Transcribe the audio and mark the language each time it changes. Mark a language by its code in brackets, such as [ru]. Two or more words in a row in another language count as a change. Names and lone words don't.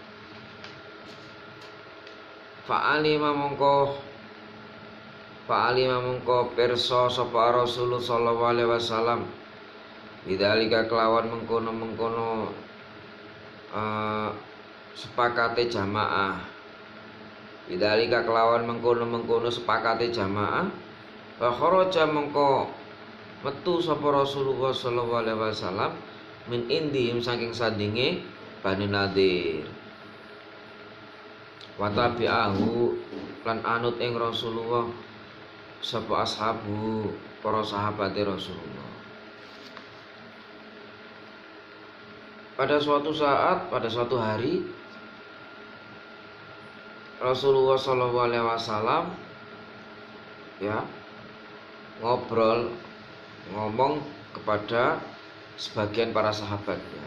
[jv] Fa'alima mongko pirsa sapa Rasulullah [ar] صلى الله عليه وسلم [jv] bidzalika kelawan mengkono sepakate jamaah. Bidzalika kelawan mengkono sepakate jamaah. [ar] وخرج [jv] mongko metu sapa Rasulullah [ar] صلى الله عليه وسلم من عندهم [jv] saking sandinge Bani Nadir. [ar] وتبعه [jv] lan anut ing Rasulullah sapa ashabu para sahabat Rasulullah. [id] Pada suatu hari Rasulullah [ar] صلى الله عليه وسلم [id] ngomong kepada sebagian para sahabatnya.